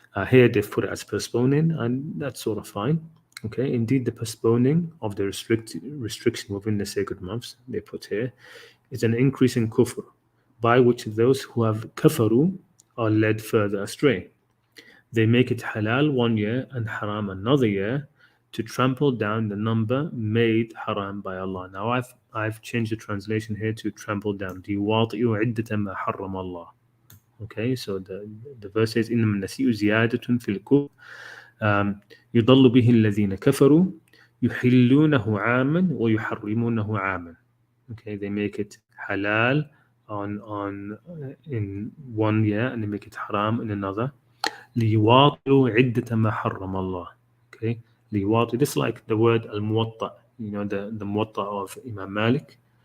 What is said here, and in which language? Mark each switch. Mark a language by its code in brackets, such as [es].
[en] Here they've put it as postponing, and that's sort of fine. Okay, indeed, the postponing of the restriction within the sacred months, they put here, is an increase in kufr, by which those who have kafaru are led further astray. They make it halal one year and haram another year, to trample down the number made haram by Allah. Now I've changed the translation here to trample down. [ar] لِيُوَاطِئُوا عِدَّةَ مَا حَرَّمَ اللَّهُ. [en] Okay, so the verse says [ar] إنما النسيء زيادة في الكفر يضل به الذين كفروا يحلونه عاما ويحرمونه عاما. [en] Okay, they make it halal on in one year, and they make it haram in another. [ar] ليواطئوا عدة ما حرم الله. [en] Okay, ليواطئ. This is like the word al-Muwatta. The Muwatta of Imam Malik.